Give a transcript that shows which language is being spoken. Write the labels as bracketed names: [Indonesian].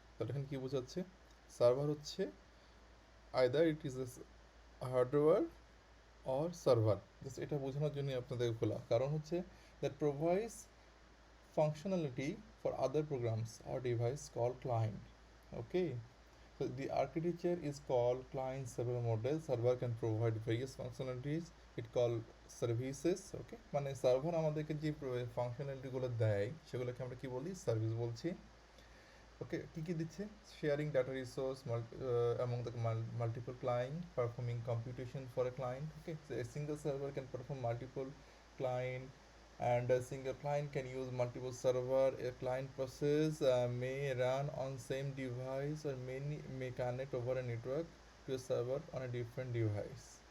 [Bangla] তাহলে এখানে কি বোঝাচ্ছে, সার্ভার হচ্ছে [English] Either it is a hardware or server. [Bangla] Just এটা বোঝানোর জন্যই আপনাদের খোলা, কারণ হচ্ছে [English] That provides functionality for other programs or device called client. Okay, so the architecture is called client server model. Server can provide various functionalities. It called services. [Bangla] Okay, মানে server আমাদেরকে যে ফাংশনালিটিগুলো দেয় সেগুলোকে আমরা কি বলি, সার্ভিস বলছি। [English] okay, [Bangla] কী কী দিচ্ছে, [English] Sharing data resource among the multiple client, performing computation for a client. Okay, so a single server can perform multiple client, and a single client can use multiple server. A client process may run on same device or may connect over a network to a server on a different device.